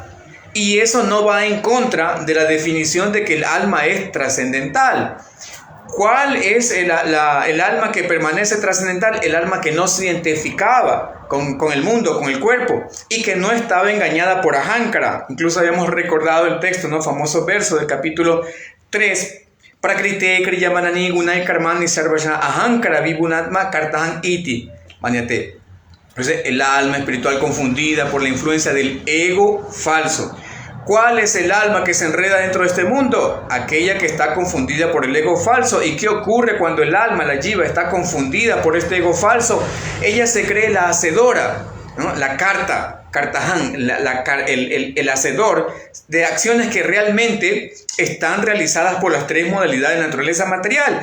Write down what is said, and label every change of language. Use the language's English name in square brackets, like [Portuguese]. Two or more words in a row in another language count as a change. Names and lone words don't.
[Spanish] Y eso no va en contra de la definición de que el alma es trascendental. ¿Cuál es el alma que permanece trascendental? El alma que no se identificaba con el mundo, con el cuerpo, y que no estaba engañada por Ahankara. Incluso habíamos recordado el texto, ¿no? Famoso verso del capítulo 3. [Sanskrit] Prakrite kriyamanani gunai karmani sarvasya ahankara vibhunatma kartahan iti manyate. [Spanish] Entonces, el alma espiritual confundida por la influencia del ego falso. ¿Cuál es el alma que se enreda dentro de este mundo? Aquella que está confundida por el ego falso. ¿Y qué ocurre cuando el alma, la jiva, está confundida por este ego falso? Ella se cree la hacedora, ¿no? La kartahan, el hacedor de acciones que realmente están realizadas por las tres modalidades de la naturaleza material.